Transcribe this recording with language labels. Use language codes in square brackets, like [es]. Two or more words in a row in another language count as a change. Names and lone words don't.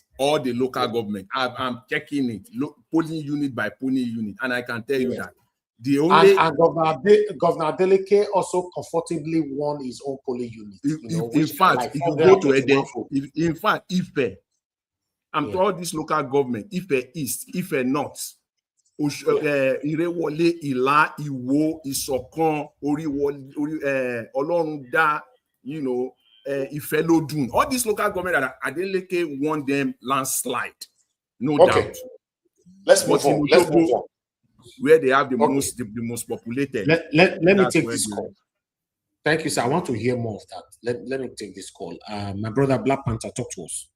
[en] All the local government, I'm checking it, polling unit by polling unit, and I can tell you that the only and Governor Adeleke also comfortably won his own polling unit. In fact, if you go to Eden, Ife. I'm to all this local government, Ife East, Ife North, Irewole, Ila, Iwo, Isokon, Olorunda, Ife Lodun. All these local government, Adeleke won them landslide. No doubt. Let's move on. Where they have the most populated. Let me take this call. Thank you, sir. I want to hear more of that. Let me take this call. My brother Black Panther, talk to us.